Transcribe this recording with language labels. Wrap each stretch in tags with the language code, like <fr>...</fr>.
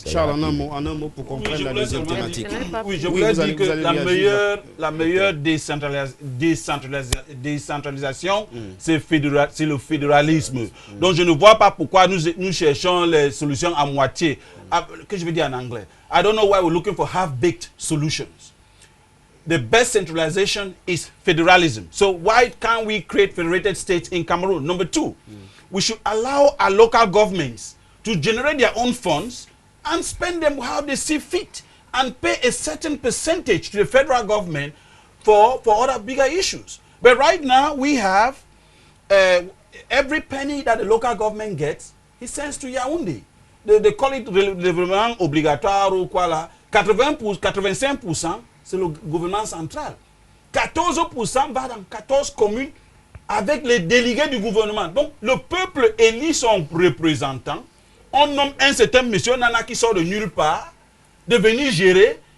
<fr>Charles, en un mot pour comprendre la deuxième thématique. Oui, je voulais dire que la meilleure décentralisation, c'est le fédéralisme. Donc, je ne vois pas pourquoi nous cherchons les solutions à moitié. Que je vais dire en anglais?</fr> <en>I don't know why we're looking for half-baked solutions. The best centralization is federalism. So why can't we create federated states in Cameroon? Number 2, we should allow our local governments to generate their own funds and spend them how they see fit and pay a certain percentage to the federal government for other bigger issues. But right now we have every penny that the local government gets, he sends to Yaoundé.</en> <fr>de collège de développement obligatoire ou quoi là, 85%, c'est le gouvernement central. 14% va dans 14 communes avec les délégués du gouvernement. Donc, le peuple élit son représentant. On nomme un certain monsieur Nana qui sort de nulle part, de venir gérer.</fr>